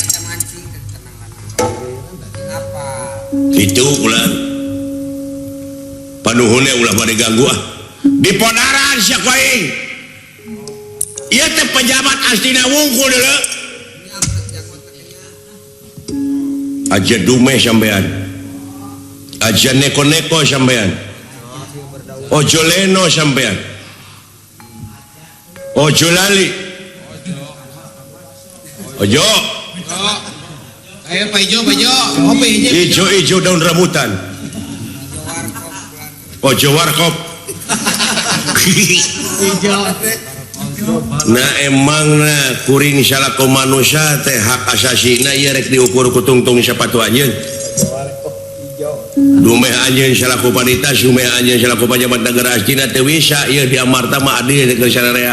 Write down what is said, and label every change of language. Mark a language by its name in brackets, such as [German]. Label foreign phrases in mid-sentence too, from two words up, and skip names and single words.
[Sundanese] itu ulah panuhune ulah bade ganggu di podaran sia ku aing ieu teh pejabat astina wungkul deuleu [Javanese] aja dume sampean aja neko-neko sampean ojo leno sampean ojo lali ojo [Indonesian] ayo Pak Ijo kopi [Javanese] ijo daun rambutan ojo [Sundanese] warkop nah emangna kuring salaku manusia teh hak asasina ieu rek diukur ku tungtung sapatu anjeun Dumeh anjeun salaku panita sumeh anjeun salaku pejabat negara astina teu bisa ieu di amarta mah adil ke sararea.